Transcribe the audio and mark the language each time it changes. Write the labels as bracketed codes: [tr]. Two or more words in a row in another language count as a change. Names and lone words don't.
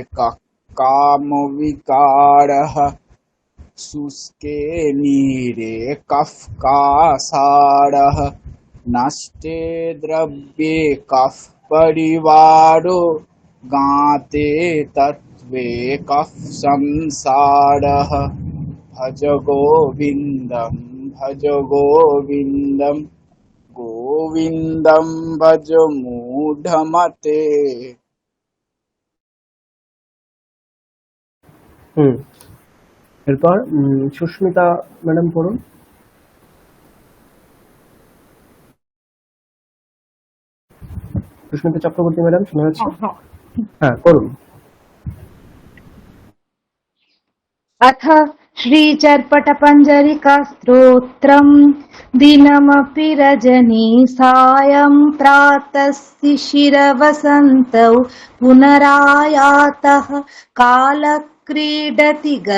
[sa] कामविकारः शुष्के नीरे कः कासारः नष्टे द्रव्ये कः परिवारो ज्ञाते तत्त्वे कः संसारः भज गोविन्दं भज गोविन्दं गोविन्दं भज मूढमते। [bn] এরপর সুস্মিতা ম্যাডাম পড়ুন। সুস্মিতা চক্রবর্তী ম্যাডাম শোনা যাচ্ছে? হ্যাঁ করুন। [sa] अथ श्रीचर्पटपञ्जरिका स्तोत्रम् दिनमपि रजनी सायं प्रातः शिशिरवसन्तौ पुनरायातः कालक्रीडति